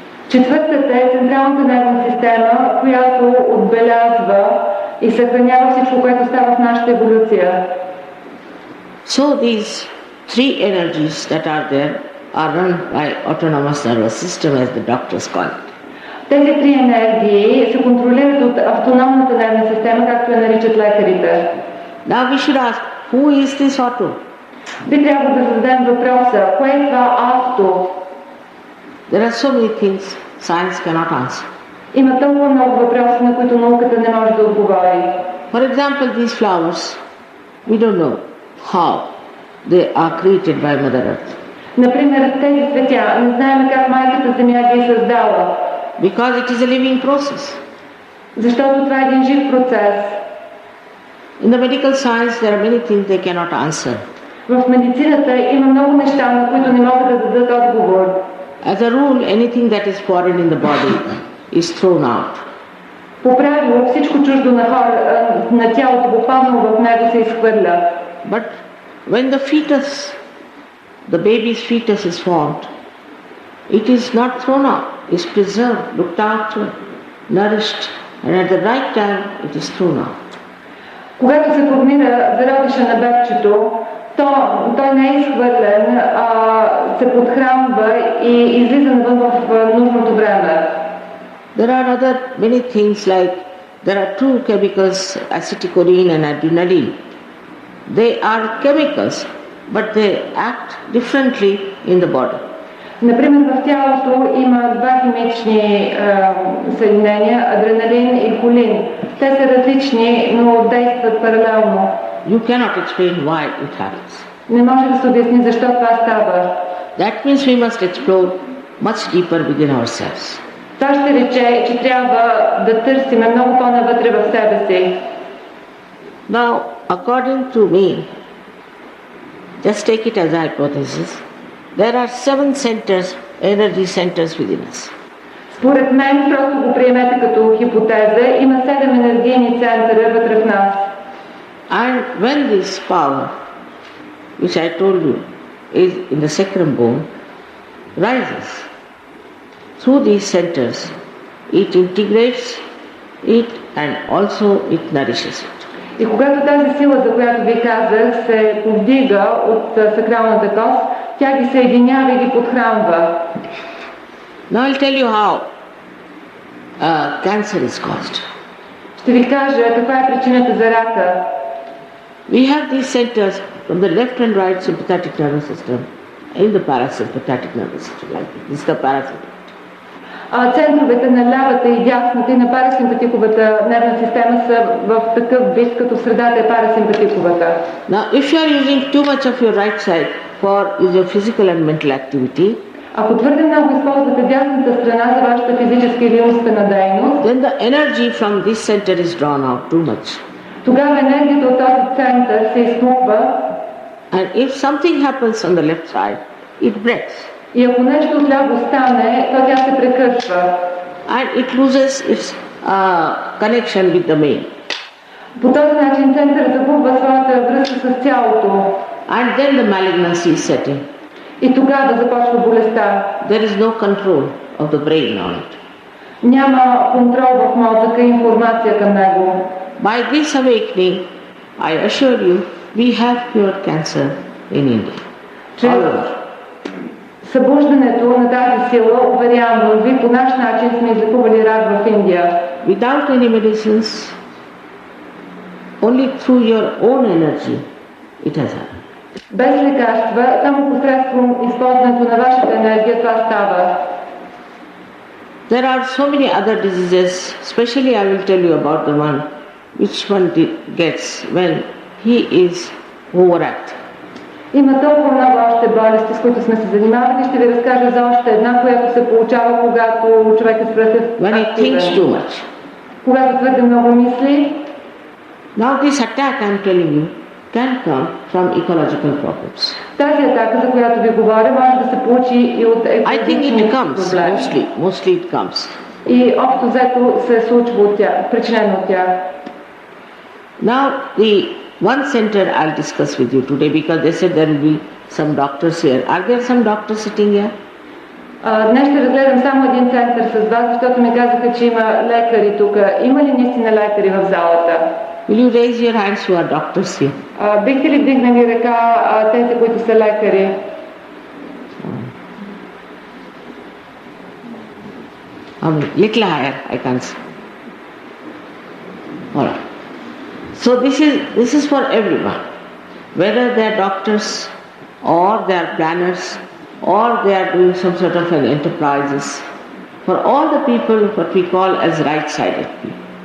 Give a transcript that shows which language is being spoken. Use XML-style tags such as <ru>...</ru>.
<bg>Четвъртата е централната нервна система, която отбелязва и съхранява всичко, което става в нашата еволюция.</bg> <en>So these 3 energies that are there are run by autonomous nervous system, as the doctors call it.</en> <bg>Тези 3 енергии се контролират от автономната нервна система, както я наричат лекарите.</bg> <en>Now we should ask, who is this auto?</en> <bg>Би трябвало да зададем въпроса, кое е това авто?</bg> <en>There are so many things science cannot answer.</en> <bg>Има толкова много въпроси, на които науката не може да отговори.</bg> <en>For example, these flowers, we don't know how they are created by Mother Earth.</en> <bg>Например, тези цветя, не знаем как майката Земя ги е създала.</bg> <en>Because it is a living process.</en> <bg>Защото това е един жив процес.</bg> <en>In the medical science, there are many things they cannot answer.</en> <bg>В медицината има много неща, на които не могат да дадат отговор.</bg> <en>As a rule, anything that is foreign in the body is thrown out.</en> <bg>По правило, всичко чуждо на хора, на тялото, попаднало в него, се изхвърля.</bg> <en>But when the fetus, the baby's fetus is formed, it is not thrown out. It's preserved, looked after, nourished, and at the right time, it is thrown out.</en> <bg>Когато се формира зародиша на бебчето, той не е изхвърлен, а се подхранва и излиза навън в нужното време.</bg> <en>There are other many things like there are two chemicals, acetylcholine and adrenaline. They are chemicals, but they act differently in the body.</en> <bg>Например, в тялото има два химични съединения, адреналин и холин. Те са различни, но действат паралелно.</bg> <en>You cannot explain why it happens.</en> <bg>Не може да се обясни защо това става.</bg> <en>That means we must explore much deeper within ourselves.</en> <bg>Това ще рече, че трябва да търсиме много по-навътре в себе си.</bg> <en>Now, according to me, just take it as a hypothesis, there are 7 centers, energy centers within us.</en> <bg>Според мен, просто го приемете като хипотеза, има 7 енергийни центъра вътре в нас.</bg> <en>And when this power, which I told you, is in the sacrum bone, rises through these centers, it integrates it and also it nourishes it.</en> <bg>И когато тази сила, за която ви казах, се повдига от сакралната кост, тя ги съединява и ги подхранва.</bg> <en>Now I'll tell you how cancer is caused.</en> <bg>Ще ви кажа каква е причината за рака.</bg> <en>We have these centers from the left and right sympathetic nervous system in the parasympathetic nervous system. Like this is the parasympathetic.</en> <bg>Центровете на лявата и дясната и на парасимпатиковата нервна система са в такъв вид, като средата е парасимпатиковата.</bg> <en>Now, if you are using too much of your right side for your physical and mental activity,</en> <bg>ако твърде много използвате дясната страна за вашата физическа или умствена дейност,</bg> <en>then the energy from this center is drawn out too much.</en> <bg>Тогава енергията от този център се изпуква.</bg> <en>And if something happens on the left side, it breaks.</en> <bg>И ако нещо отляво стане, то тя се прекъсва.</bg> <en>And it loses its connection with the main.</en> <bg>По този начин център загубва своята връзка с цялото.</bg> <en>And then the malignancy is setting.</en> <bg>И тогава започва болестта.</bg> <en>There is no control of the brain on it.</en> <bg>Няма контрол в мозъка и информация към него.</bg> <en>By this awakening, I assure you, we have cured cancer in India.</en> <bg>Чрез събуждането на тази сила, уверявам ви, по наш начин сме излекували рак в Индия.</bg> <en>Without any medicines, only through your own energy, it has happened.</en> <bg>Без лекарства, само посредством използването на вашата енергия това става.</bg> <en>There are so many other diseases, especially I will tell you about the one which one gets when he is overactive.</en> <bg>Има толкова много още болести, с които сме се занимавали. Ще ви разкажа за още една, която се получава, когато човек е свръхактивен.</bg> <en>When he thinks too much.</en> <bg>Когато твърде много мисли.</bg> <en>Now this attack I am telling you can come from ecological problems.</en> <bg>Тази атака, за която ви говоря, може да се получи и от екологични проблеми.</bg> <en>Mostly it comes.</en> <bg>И общо взето се случва от тях, причинено от тях.</bg> <en>Now the one center I'll discuss with you today because they said there will be some doctors here. Are there some doctors sitting here?</en> <bg>Днес ще разгледам само един център с вас, защото ми казаха, че има лекари тук. Има ли наистина лекари в залата?</bg> <en>Will you raise your hands who are doctors here?</en> <bg>Бихте ли вдигнали ръка тези, които са лекари?</bg> <en>Little higher, I can't see. All right. So this is for everyone, whether they are doctors or they are planners or they are doing some sort of an enterprises. For all the people what we call as right-sided people.</en>